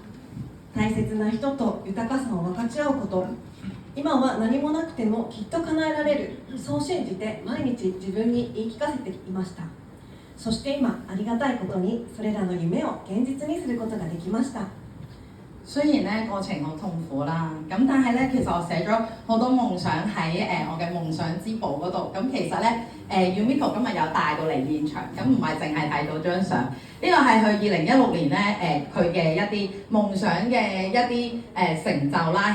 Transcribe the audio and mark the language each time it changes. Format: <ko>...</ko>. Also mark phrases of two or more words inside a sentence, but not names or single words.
<ja>大切な人と豊かさを分かち合うこと、今は何もなくてもきっと叶えられる、そう信じて毎日自分に言い聞かせていました。そして今ありがたいことにそれらの夢を現実にすることができました。</ja> <yue>雖然咧過程好痛苦啦，咁但係咧其實我寫咗好多夢想喺我嘅夢想之寶嗰度。咁其實咧Yumiko 今日有帶到嚟現場，咁唔係淨係睇到張相，呢個係佢2016年咧佢嘅一啲夢想嘅一啲成就啦。</yue>